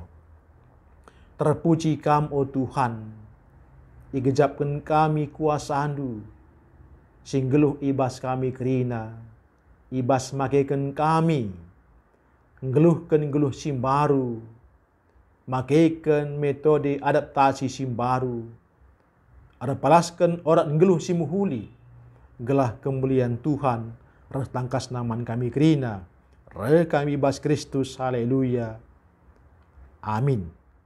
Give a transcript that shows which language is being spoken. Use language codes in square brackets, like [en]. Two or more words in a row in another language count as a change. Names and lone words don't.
[btx] Terpuji kam o Tuhan, igejapkan kami kuasa Andu, singgeluh ibas kami kerina, ibas makaikan kami, ngeluh simbaru, makaikan metode adaptasi simbaru, ada palaskan orang ngeluh simuhuli, gelah kemuliaan Tuhan, res tangkas naman kami kerina, re kami ibas Kristus, haleluya, amin.